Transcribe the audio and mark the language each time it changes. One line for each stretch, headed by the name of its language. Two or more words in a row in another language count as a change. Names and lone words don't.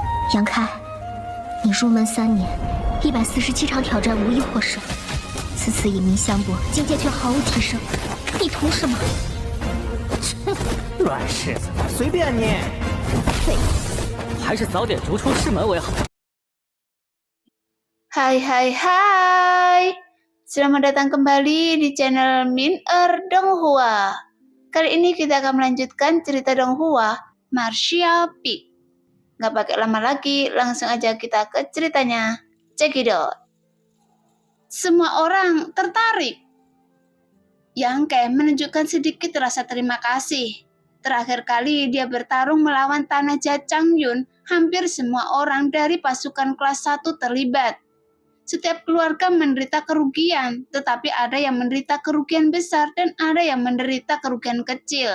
Chinese: 杨开，你入门3年，147场挑战无一获胜，此次以名相搏，境界却毫无提升，你图什么？乱柿子，随便你。废物，还是早点逐出师门为好。
Indonesian: Hai, selamat datang kembali di channel Min-er Donghua. Kali ini kita akan melanjutkan cerita Donghua, Martial Peak. Gak pakai lama lagi, langsung aja kita ke ceritanya.
English: Check it out.
Indonesian: Semua orang tertarik. Yang Ke menunjukkan sedikit rasa terima kasih. Terakhir kali dia bertarung melawan Tanaja Changyun, hampir semua orang dari pasukan kelas 1 terlibat. Setiap keluarga menderita kerugian, tetapi ada yang menderita kerugian besar dan ada yang menderita kerugian kecil.